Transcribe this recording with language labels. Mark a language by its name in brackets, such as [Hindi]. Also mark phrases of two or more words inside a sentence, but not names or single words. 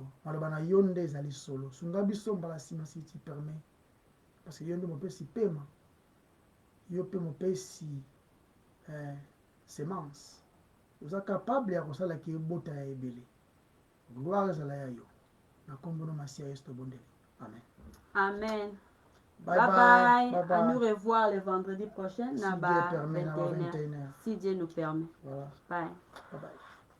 [Lingala] Malobana yonde ezali solo. Sunga biso mbala sima [French] si tu permets. Parce que [Lingala] yonde mopesi pema. Yo pe mopesi semence. [French] Vous êtes capable [Lingala] ya kosala ki bota ya ebele. Gloire ezala ya yo. Na kombono masia yesto bondeli. Amen. Amen. [English] Bye bye. Bye bye. [French] À nous revoir le vendredi prochain. Si Dieu permet, 21h. Si Dieu nous permet. Voilà. [English] Bye. Bye bye.